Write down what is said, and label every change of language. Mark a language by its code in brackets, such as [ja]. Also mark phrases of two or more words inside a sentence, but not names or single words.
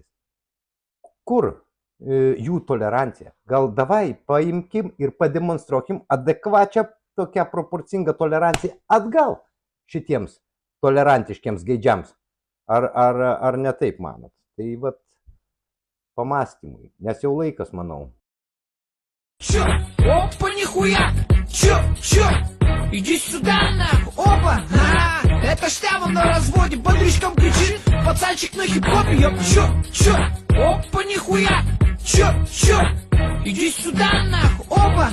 [lt] Kur jų tolerancija? Gal davai paimkim ir pademonstruokim adekvačią tokią proporcingą toleranciją atgal šitiems tolerantiškiams geidžiams. Ar ne taip manot? Tai pamastymui, nes jau laikas, манau. [ru] Чё? Опа, нихуя! Чё? Иди сюда, нахуй! Опа! Это штамм на разводе, бодричком кричит, пацанчик на хип-хопе, ёп! Чё? Опа, нихуя! Чё? Иди сюда, нахуй! Опа!